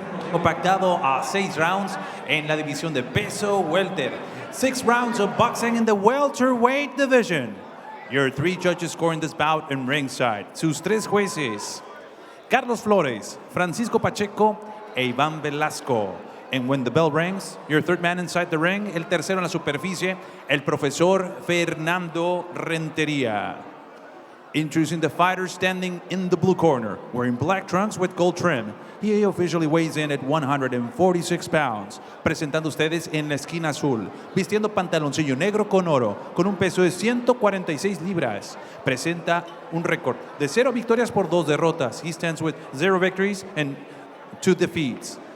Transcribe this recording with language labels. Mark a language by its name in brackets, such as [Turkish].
[Spanish] Compactado a 6 rounds en la división de peso welter. [English] 6 rounds of boxing in the welterweight division. Your 3 judges scoring this bout in ringside. [Spanish] Sus 3 jueces, Carlos Flores, Francisco Pacheco e Iván Velasco. [English] And when the bell rings, your 3rd man inside the ring, [Spanish] el tercero en la superficie, el profesor [English] Fernando Renteria. Introducing the fighter standing in the blue corner, wearing black trunks with gold trim. He officially weighs in at 146 pounds. [Spanish] Presentando ustedes en la esquina azul, vistiendo pantaloncillo negro con oro, con un peso de 146 libras. Presenta un récord de 0 victorias por 2 derrotas. [English] He stands with 0 victories and 2 defeats.